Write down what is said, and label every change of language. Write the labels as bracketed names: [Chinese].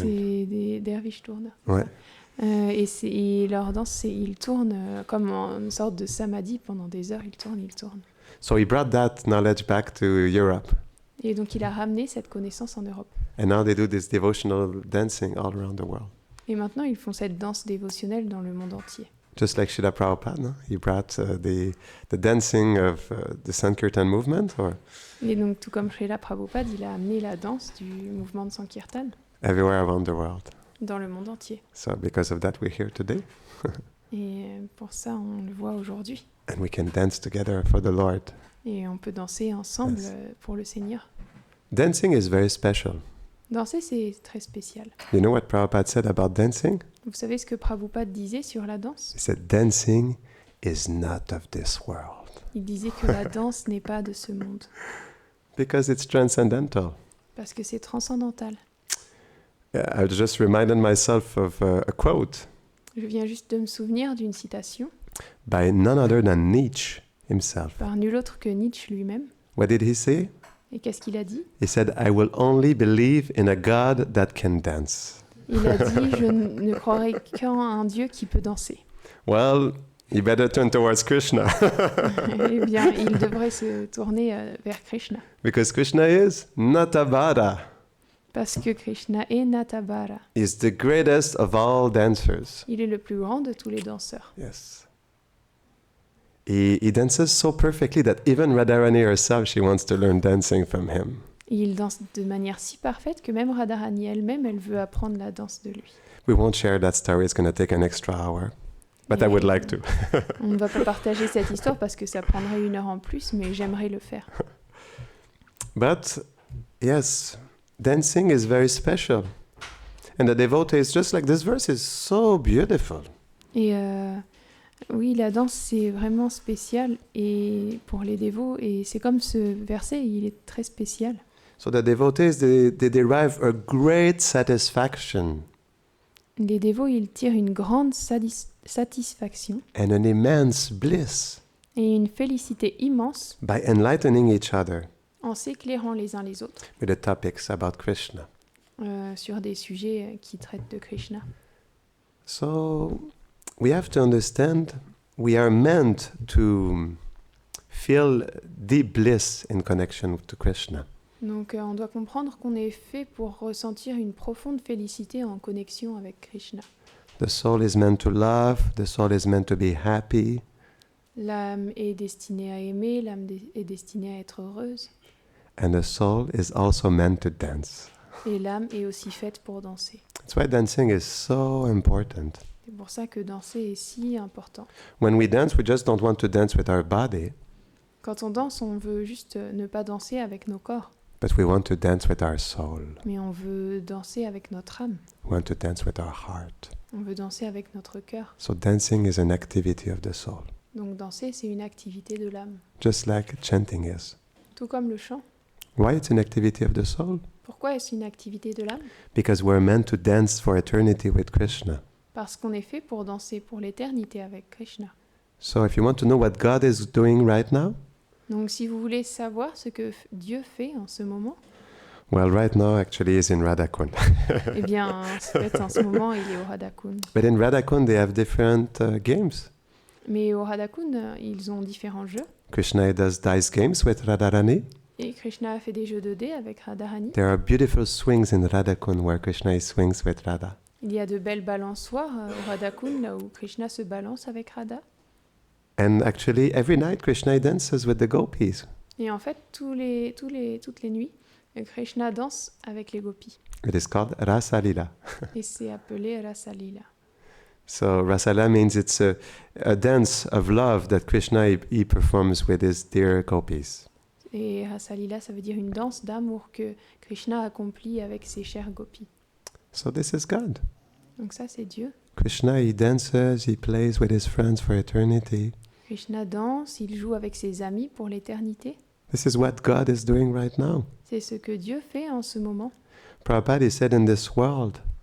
[French] C'est des derviches tourneurs. Ouais. Et leur danse, ils tournent comme une sorte de samadhi pendant des heures. Ils tournent. [English] So he brought that knowledge back to Europe. [French] Et donc il a ramené cette connaissance en Europe. [English] And now they do this devotional dancing all around the world. [French] Et maintenant, ils font cette danse dévotionnelle dans le monde entier. [English] Just like Srila Prabhupada, no? He brought the dancing of the Sankirtan movement, or [French] Et donc, tout comme Srila Prabhupada, il a amené la danse du mouvement de Sankirtan [English] everywhere around the world. [French] dans le monde entier. [English] So because of that, we're here today, [French] Et pour ça, on le voit aujourd'hui. [English] and we can dance together for the Lord. [French] Et on peut danser ensemble [English] Yes. [French] pour le Seigneur. [English] Dancing is very special. [French] Danser, c'est très spécial. [English] You know what Prabhupada said about dancing? [French] Vous savez ce que Prabhupada disait sur la danse? [English] He said, dancing is not of this world, [French] Il disait que la danse n'est pas de ce monde, [English] because it's transcendental. [French] parce que c'est transcendantal. [English] I just reminded myself of a quote [French] Je viens juste de me souvenir d'une citation [English] by none other than Nietzsche himself. [French] par nul autre que Nietzsche lui-même. [English] What did he say? [French] Et qu'est-ce qu'il a dit? [English] He said, I will only believe in a God that can dance. [French] Il a dit « Je ne croirai qu'en un Dieu qui peut danser [English] Well, you better turn towards Krishna, ». [French] Eh bien, il devrait se tourner vers Krishna, [English] because Krishna is Natabara. [French] parce que Krishna est Natabara. [English] He's the greatest of all dancers. [French] Il est le plus grand de tous les danseurs. [English] Yes. He dances so perfectly that even Radharani herself, she wants to learn dancing from him. [French] Et il danse de manière si parfaite que même Radharani elle-même, elle veut apprendre la danse de lui. [English] We won't share that story, it's going to take an extra hour. But I would like to. [French] On ne va pas partager cette histoire parce que ça prendrait 1 heure en plus, mais j'aimerais le faire. [English] But yes, dancing is very special. And the devotees, just like this verse, is so beautiful. [French] Et oui, la danse, c'est vraiment spécial et pour les dévots. Et c'est comme ce verset, il est très spécial. [English] So the devotees, they derive a great satisfaction [French] Les dévots, ils tirent une grande satisfaction [English] and an immense bliss [French] et une félicité immense [English] by enlightening each other [French] en s'éclairant les uns les autres [English] with the topics about Krishna. [French] sur des sujets qui traitent de Krishna. [English] So we have to understand we are meant to feel deep bliss in connection to Krishna. [French] Donc on doit comprendre qu'on est fait pour ressentir une profonde félicité en connexion avec Krishna. [English] The soul is meant to love, the soul is meant to be happy, [French] L'âme est destinée à aimer, l'âme est destinée à être heureuse, [English] and the soul is also meant to dance. [French] et l'âme est aussi faite pour danser. [English] That's why dancing is so important. [French] C'est pour ça que danser est si important. [English] When we dance, we just don't want to dance with our body, [French] Quand on danse, on veut juste ne pas danser avec nos corps, [English] but we want to dance with our soul. [French] mais on veut danser avec notre âme, [English] We want to dance with our heart. [French] on veut danser avec notre cœur. [English] So dancing is an activity of the soul, [French] Donc danser, c'est une activité de l'âme, [English] just like chanting is. [French] tout comme le chant. [English] Why it's an activity of the soul? [French] Pourquoi est-ce une activité de l'âme? [English] Because we're meant to dance for eternity with Krishna. [French] Parce qu'on est fait pour danser pour l'éternité avec Krishna. [English] So if you want to know what God is doing right now, [French] Donc si vous voulez savoir ce que Dieu fait en ce moment, [English] well, right now actually is in Radhakund. [French] eh bien, en fait, en ce moment, il est au Radhakund. [English] But in Radhakund, they have different games. [French] Mais au Radhakund, ils ont différents jeux. [English] Krishna does dice games with Radharani. [French] Et Krishna a fait des jeux de dés avec Radharani. [English] There are beautiful swings in Radhakund where Krishna swings with Radha. [French] Il y a de belles balançoires au Radhakund, là où Krishna se balance avec Radha. [English] And actually, every night Krishna dances with the gopis. [French] Et en fait, toutes les nuits, Krishna danse avec les gopis. [English] It is called Rasa Lila. [French] Et c'est appelé Rasa Lila. [English] So Rasala means it's a dance of love that Krishna he performs with his dear gopis. [French] Et Rasa Lila, ça veut dire une danse d'amour que Krishna accomplit avec ses chers gopis. [English] So this is God. [French] Donc ça, c'est Dieu. [English] Krishna, he dances, he plays with his friends for eternity. [French] Krishna danse, il joue avec ses amis pour l'éternité. [English] This is what God is doing right now. [French] C'est ce que Dieu fait en ce moment. [English] Prabhupada he said, in this world,